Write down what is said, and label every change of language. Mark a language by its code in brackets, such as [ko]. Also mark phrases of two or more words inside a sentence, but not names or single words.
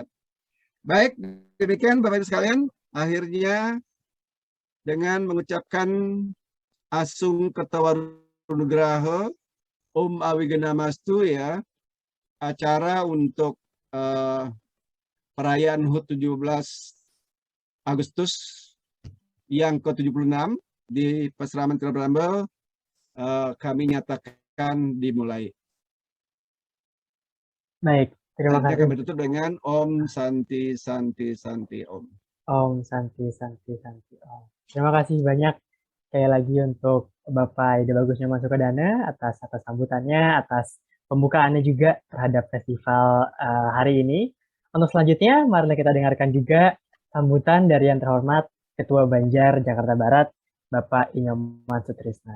[id] Baik, demikian Bapak Ibu sekalian, akhirnya dengan mengucapkan [sa] Asung Ketawarunugraha Om Awigendamastu [id] ya, acara untuk perayaan HUT 17 Agustus yang ke-76 di Pesraman Tirabrambe kami nyatakan dimulai. Baik, terima kasih. Kami tutup dengan [sa] Om Santi Santi Santi Om. Om Santi Santi Santi Om. [id] Terima kasih banyak sekali lagi untuk Bapak Ide Bagus Nyoman Sukadana atas sambutannya, atas pembukaannya juga terhadap festival hari ini. Untuk selanjutnya, mari kita dengarkan juga sambutan dari yang terhormat Ketua Banjar Jakarta Barat, Bapak Inyoman Sutrisna.